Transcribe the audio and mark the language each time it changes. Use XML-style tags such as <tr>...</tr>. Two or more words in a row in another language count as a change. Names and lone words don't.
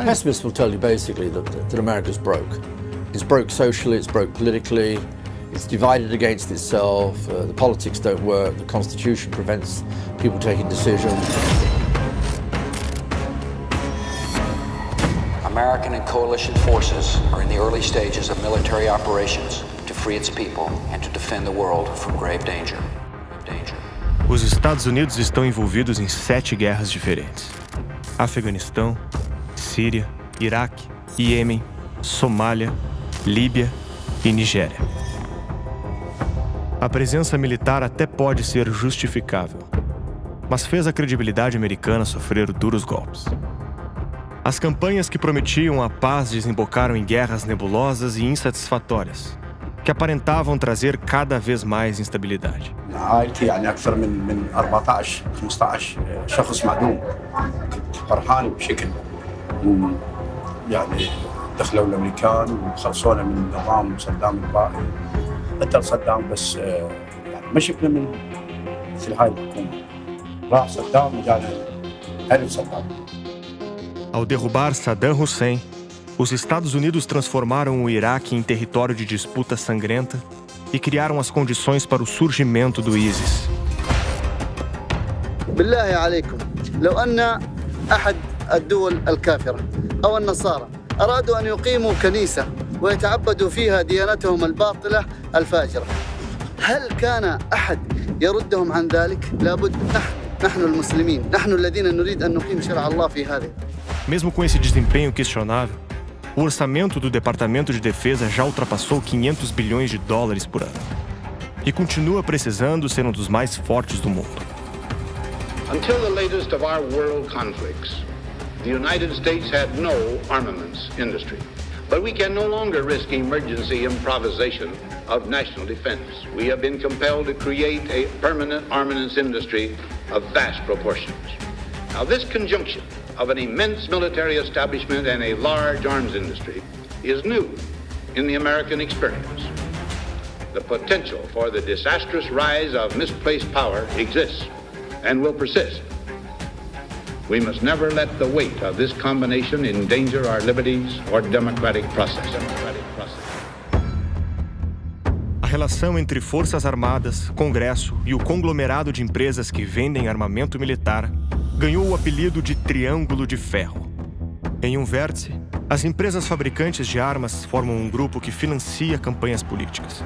<en>Pessimists will tell you basically that America's broke. It's broke socially, it's broke politically, it's divided against itself, the politics don't work, the Constitution prevents people taking decisions. American and coalition forces are in the early stages of military operations to free its people and to defend the world from grave danger.</en> <pt>Os Estados Unidos estão envolvidos em 7 guerras diferentes: Afeganistão, Síria, Iraque, Iêmen, Somália, Líbia e Nigéria. A presença militar até pode ser justificável, mas fez a credibilidade americana sofrer duros golpes. As campanhas que prometiam a paz desembocaram em guerras nebulosas e insatisfatórias, que aparentavam trazer cada vez mais instabilidade.</pt> <ar>عائلتي يعني أكثر من 14 15 شخص معدوم. كنت فرحان بشكل يعني دخلوا الأمريكان وخلصونا من نظام صدام البائد. قتل صدام بس يعني ما شفنا من مثل هاي الحكومة. راح صدام وقال هل صدام.</ar> <pt>Ao derrubar Saddam Hussein, os Estados Unidos transformaram o Iraque em território de disputa sangrenta e criaram as condições para o surgimento do ISIS.</pt> <ar>بالله عليكم لو أن أحد الدول الكافرة أو النصارى أرادوا أن يقيموا كنيسة ويتعبدوا فيها ديانتهم الباطلة الفاجرة هل كان أحد يردهم عن ذلك؟ لابد نحن المسلمين نحن الذين نريد أن نقيم شرع الله في هذه.</ar> <pt>Mesmo com esse desempenho questionável, o orçamento do Departamento de Defesa já ultrapassou 500 bilhões de dólares por ano e continua precisando ser um dos mais fortes do mundo.</pt> <en>Until the latest of our world conflicts, the United States had no armaments industry. But we can no longer risk emergency improvisation of national defense. We have been compelled to create a permanent armaments industry of vast proportions. Now, this conjunction of an immense military establishment and a large arms industry is new in the American experience. The potential for the disastrous rise of misplaced power exists and will persist. We must never let the weight of this combination endanger our liberties or democratic process.</en> <pt>A relação entre Forças Armadas, Congresso e o conglomerado de empresas que vendem armamento militar ganhou o apelido de Triângulo de Ferro. Em um vértice, as empresas fabricantes de armas formam um grupo que financia campanhas políticas.</pt>